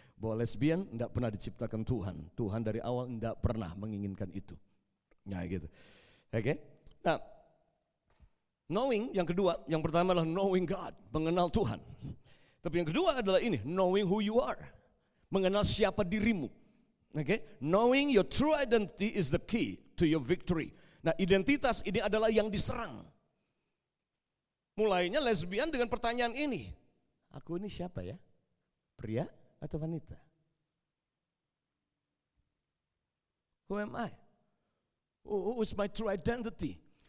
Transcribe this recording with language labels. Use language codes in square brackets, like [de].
[id] Bahwa lesbian tidak pernah diciptakan Tuhan. Tuhan dari awal tidak pernah menginginkan itu, nah, gitu, oke. Nah, [en] Knowing [id] yang kedua, yang pertama adalah [en] knowing God, [id] mengenal Tuhan. Tapi yang kedua adalah ini, [en] knowing who you are, [id] mengenal siapa dirimu. [en] Okay? Knowing your true identity is the key to your victory. [id] Nah, identitas ini adalah yang diserang. Mulainya lesbian dengan pertanyaan ini, aku ini siapa ya? Pria atau wanita? [en] Who am I? Who is my true identity?